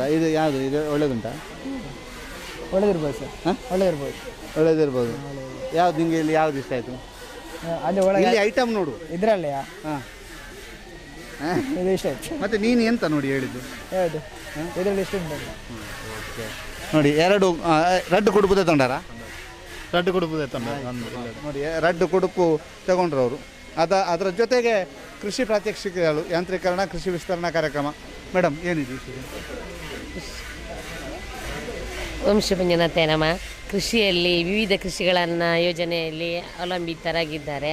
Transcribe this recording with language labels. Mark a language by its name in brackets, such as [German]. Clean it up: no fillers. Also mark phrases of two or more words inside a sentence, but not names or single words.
[Kannada] ಇದು ಯಾವುದು? ಇದು ಒಳ್ಳೇದುಂಟಾ? ಒಳ್ಳೇದಿರ್ಬೋದು ಸರ್, ಒಳ್ಳೇದಿರ್ಬೋದು. ಯಾವ್ದು ನಿಂಗೆ ಇಲ್ಲಿ ಯಾವ್ದು ಇಷ್ಟ ಆಯ್ತು? ಅಲ್ಲಿ ಒಳಗೆ ಐಟಮ್ ನೋಡು, ಇದ್ರಲ್ಲೇ ಇದು ಇಷ್ಟ ಆಯ್ತು. ಮತ್ತೆ ನೀನು ಎಂತ ನೋಡಿ ಹೇಳಿದ್ದು? ಯಾವುದು? ಇದರಲ್ಲಿ ಇಷ್ಟ ಉಂಟು. ನೋಡಿ, 2 [Tulu] ರಡ್ಡು ಕುಡುಪು [Kannada] ತಗೊಂಡಾರ? [Tulu] ರಡ್ಡು ಕುಡುಪು [Kannada] ನೋಡಿ, [Tulu] ರಡ್ಡು ಕುಡುಪು [Kannada] ತಗೊಂಡ್ರು ಅವರು. ಅದರ ಜೊತೆಗೆ ಕೃಷಿ ಪ್ರಾತ್ಯಕ್ಷಿಕೆಗಳು, ಯಾಂತ್ರೀಕರಣ, ಕೃಷಿ ವಿಸ್ತರಣಾ ಕಾರ್ಯಕ್ರಮ. ಮೇಡಮ್, ಏನಿದೆ ವಂಶಪಂಜನತೆ ನಮ ಕೃಷಿಯಲ್ಲಿ ವಿವಿಧ ಕೃಷಿಗಳನ್ನು ಯೋಜನೆಯಲ್ಲಿ ಅವಲಂಬಿತರಾಗಿದ್ದಾರೆ.